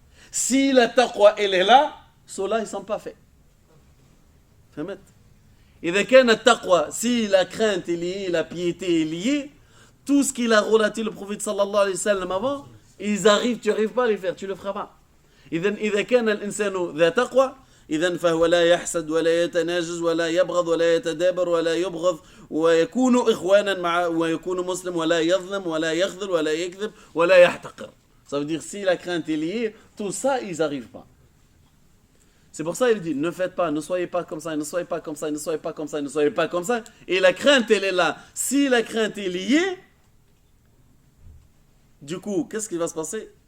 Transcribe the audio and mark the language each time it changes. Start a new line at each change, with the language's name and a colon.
French: Si la taqwa elle est là, ceux-là ils sont pas faits.
Arabic: فهمت؟ إذا كان التقوى,
French: si la crainte est liée, la piété est liée, tout ce qu'il a relaté le prophète sallallahu alayhi wa sallam avant, ils arrivent, tu n'arrives pas à les faire, tu le feras pas.
Arabic: إذا كان الإنسان ذا تقوى إذن فهو لا يحسد ولا يتناجز ولا يبغض ولا يتدابر ولا يبغض ويكون إخوانا مع ويكون مسلم ولا يظلم ولا يخذل ولا يكذب ولا يحتقر.
French: Ça veut dire si la crainte est liée, tout ça ils n'arrivent pas. C'est pour ça qu'il dit ne faites pas, ne soyez pas comme ça, ne soyez pas comme ça, ne soyez pas comme ça, ne soyez pas comme ça. Et la crainte elle est là. Si la crainte est liée, du coup qu'est-ce qui va se passer?